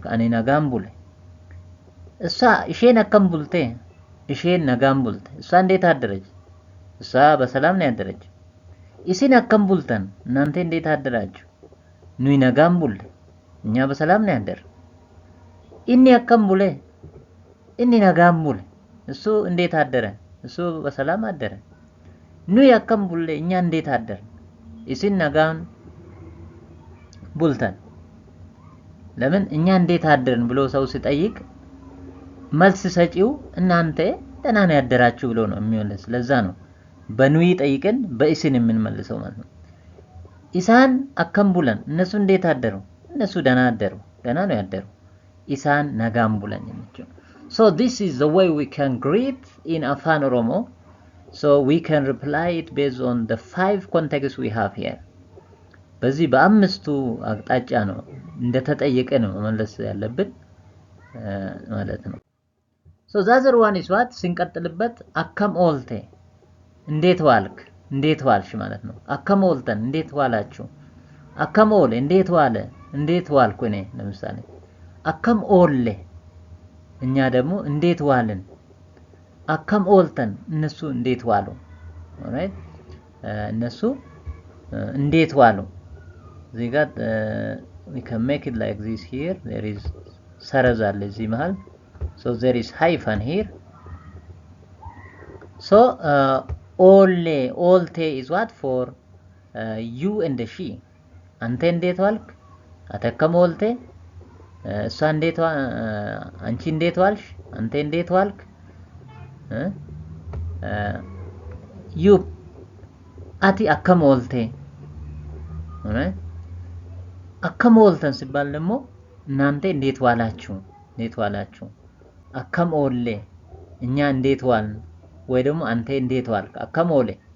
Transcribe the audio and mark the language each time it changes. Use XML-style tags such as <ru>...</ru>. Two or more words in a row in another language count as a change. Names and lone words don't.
<om>Ani nagaan bule።</om> <am>እሷ</am> <om>Ishiin akkam bulte, ishiin nagaan bulte።</om> <am>እሷ እንዴት አደረች፣ እሷ በሰላም ነው ያደረች። isin</am> <om>akkam bultan</om> <am>እናንተ እንዴት አደራችሁ፣</am> <om>Nuyi nagaan bulle፣</om> <am>እኛ በሰላም ነው ያደር።</am> <om>Inni akkam bule, Inni nagaan bule፣</om> <am>እሱ እንዴት አደረ፣ እሱ በሰላም አደረ።</am> <om>Nuyi akkam bulle፣</om> <am>እኛ እንዴት አደር።</am> <om>isin nagaan bultan።</om> <am>ለምን እኛ እንዴት አደርን ብሎ ሰው ሲጠይቅ መልስ ሰጪው እናንተ ደህና ነው ያደራችሁ ብሎ ነው የሚመልስ። ለዛ ነው በኑይ ጠይቀን በኢስን የምንመልሰው ማለት ነው።</am> <om>Isaan akkam bulan፣</om> <am>እነሱ እንዴት አደሩ፣ እነሱ ደህና አደሩ፣ ደህና ነው ያደሩ።</am> <om>Isaan nagaan bulan</om> <am>የሚችው</am> <en>so this is the way we can greet in Afan Oromo so we can reply it based on the 5 contexts we have here</en> <am>በዚህ በአምስቱ አቅጣጫ ነው እንደተጠየቀ ነው መመለስ ያለብን ማለት ነው</am> <en>so the other one is what</en> <am>ስንቀጥልበት</am> <om>akkam oolte</om> <am>እንዴት ዋልክ እንዴት ዋልሽ ማለት ነው</am> <om>akkam ooltan</om> <am>እንዴት ዋላችሁ</am> <om>akkam oole</om> <am>እንዴት ዋለ እንዴት ዋልኩ እኔ ለምሳሌ</am> <om>akkam oole</om> <am>እኛ ደግሞ እንዴት ዋልን</am> <om>akkam ooltan</om> <am>እነሱ እንዴት ዋሉ ኦራይት እነሱ እንዴት ዋሉ እዚህ ጋር</am> <en>we can make it like this here there is</en> <am>ሰረዝ አለ እዚህ መሃል</am> <en>so there is hyphen here so olle olte is what for you and she</en> <am>አንተ እንዴት ዋልክ</am> <om>Ati akkam oolte</om> <am>እሷ እንዴት አንቺ እንዴት ዋልሽ አንተ እንዴት ዋልክ you</am> <om>Ati akkam oolte akkam ooltan</om> <am>ሲባል ደግሞ እናንተ እንዴት ዋላችሁ</am> <om>akkam oolle</om> <am>እኛ እንዴት ዋልን ወይ ደግሞ አንተ እንዴት ዋልክ</am> <om>akkam oolle</om>